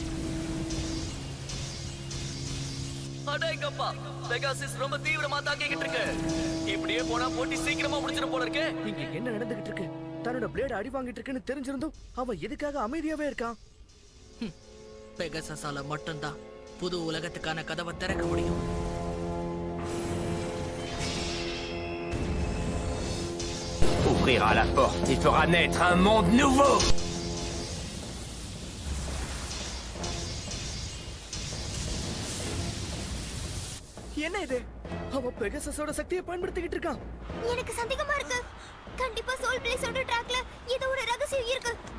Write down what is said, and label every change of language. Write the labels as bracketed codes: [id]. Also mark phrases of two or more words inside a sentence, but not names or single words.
[ta] அடேங்கப்பா, பெகாசிஸ் ரொம்ப தீவிரமா தாக்கிக்கிட்டு இருக்கு. இப்படியே போனா போட்டி சீக்கிரமா முடிஞ்சிரும் போல இருக்கு. இங்க என்ன நடந்துகிட்டு இருக்கு? தன்னோட பிளேட் அடி வாங்கிட்டு இருக்குன்னு தெரிஞ்சிருந்தும் அவன் எதுக்காக அமைதியாவே இருக்கான்? பெகசஸால மட்டும்தான் புது உலகத்துக்கான கதவை திறக்க முடியும். [fr] Ouvrira la porte et fera naître un monde nouveau. [ta] என்ன இது? அவன் பெகசஸோட சக்தியை பயன்படுத்திக்கிட்டு இருக்கான். எனக்கு சந்தேகமா இருக்கு. கண்டிப்பா சோல் பிளேஸோட ட்ராக்ல ஏதோ ஒரு ரகசியம் இருக்கு.